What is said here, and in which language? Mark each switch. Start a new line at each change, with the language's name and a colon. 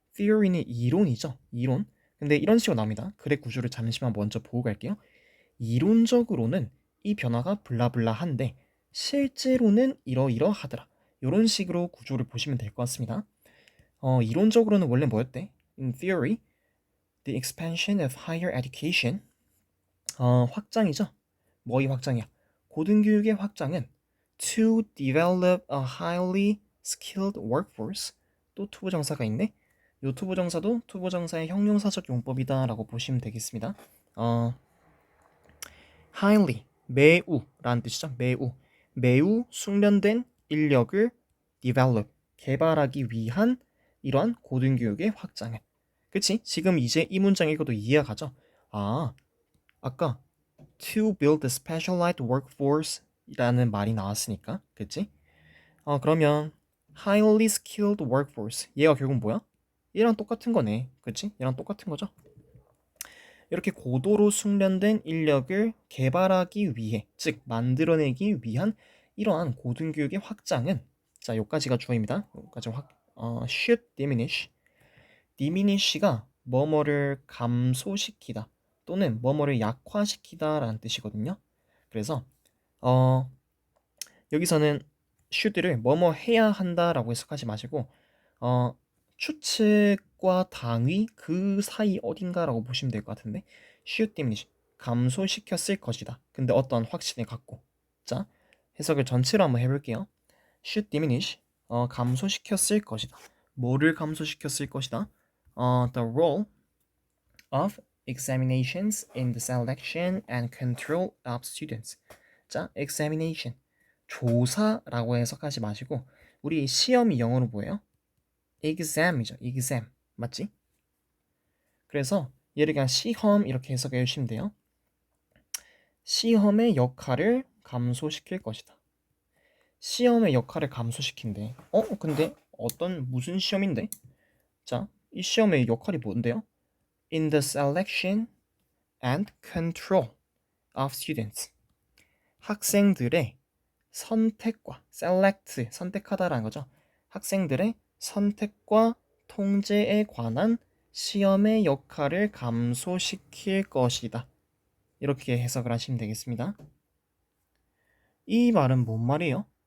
Korean: theory는 이론이죠. 이론. 근데 이런 식으로 나옵니다. 글의 구조를 잠시만 먼저 보고 갈게요. 이론적으로는 이 변화가 블라블라한데 실제로는 이러이러하더라. 이런 식으로 구조를 보시면 될 것 같습니다. 이론적으로는 원래 뭐였대?
English: In theory, the expansion of higher education.
Korean: 확장이죠. 뭐의 확장이야? 고등교육의 확장은
English: to develop a highly skilled workforce.
Korean: 또 투부정사가 있네. 요 투부정사도 투부정사의 형용사적 용법이다 라고 보시면 되겠습니다. highly, 매우 라는 뜻이죠. 매우 숙련된 인력을 develop, 개발하기 위한 이러한 고등교육의 확장은. 그치? 지금 이제 이 문장 읽어도 이해가 가죠? 아까
English: to build a specialized workforce
Korean: 라는 말이 나왔으니까. 그치? 그러면
English: highly skilled workforce,
Korean: 얘가 결국 뭐야? 얘랑 똑같은 거네. 그치? 얘랑 똑같은 거죠? 이렇게 고도로 숙련된 인력을 개발하기 위해, 즉 만들어내기 위한 이러한 고등교육의 확장은, 자, 요까지가 주어입니다. 요까지
English: should diminish.
Korean: diminish가 뭐뭐를 감소시키다 또는 뭐뭐를 약화시키다 라는 뜻이거든요. 그래서 여기서는 should를 뭐뭐 해야 한다라고 해석하지 마시고 추측과 당위 그 사이 어딘가라고 보시면 될 것 같은데, should diminish 감소시켰을 것이다. 근데 어떤 확신을 갖고. 자, 해석을 전체로 한번 해볼게요. should diminish 감소시켰을 것이다. 뭐를 감소시켰을 것이다?
English: The role of examinations in the selection and control of students.
Korean: 자, examination 조사라고 해석하지 마시고, 우리 시험이 영어로 뭐예요? exam이죠. exam 맞지? 그래서 얘를 그냥 시험 이렇게 해석해 주시면 돼요. 시험의 역할을 감소시킬 것이다. 시험의 역할을 감소시킨대. 근데 무슨 시험인데? 자, 이 시험의 역할이 뭔데요?
English: In the selection and control of students.
Korean: 학생들의 선택과 select, 선택하다라는 거죠. 학생들의 선택과 통제에 관한 시험의 역할을 감소시킬 것이다. 이렇게 해석을 하시면 되겠습니다. 이 말은 뭔 말이에요?